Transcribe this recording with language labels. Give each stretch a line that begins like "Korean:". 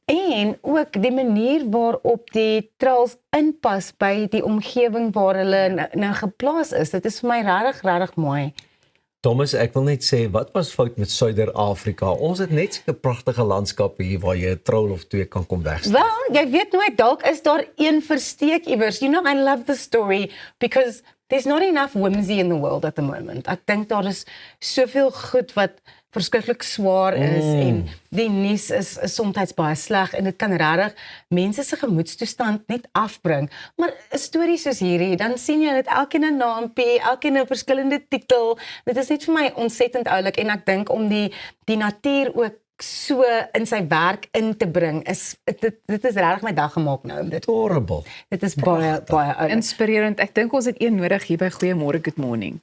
Afrikaans: En ook die manier waarop die trolls inpas by die omgewing waar hulle nou geplaas is. Dit is vir my regtig mooi. Thomas, ek wil net sê, wat was fout met Suider-Afrika? Ons het net sulke pragtige landskappe hier waar jy 'n troll of twee kan kom wegsteek. Wel, jy weet nooit, dalk is daar een versteek iewers.
English: You know, I love the story because there's not enough whimsy in the world at the moment.
Afrikaans: Ek dink daar is soveel goed wat verskriklik swaar is en die nuus is soms baie sleg en dit kan regtig mense se gemoedstoestand net afbring. Maar 'n storie soos hierdie, dan sien jy dit elkeen 'n naampie, elkeen 'n verskillende titel. Dit is net vir my ontsettend oulik en ek dink om die natuur ook so in sy werk in te bring is dit is regtig my dag gemaak nou om dit.
English: Horrible.
Afrikaans: Dit is baie oulik. Inspirerend. Ek dink ons het een nodig hier by Goeiemôre Good Morning.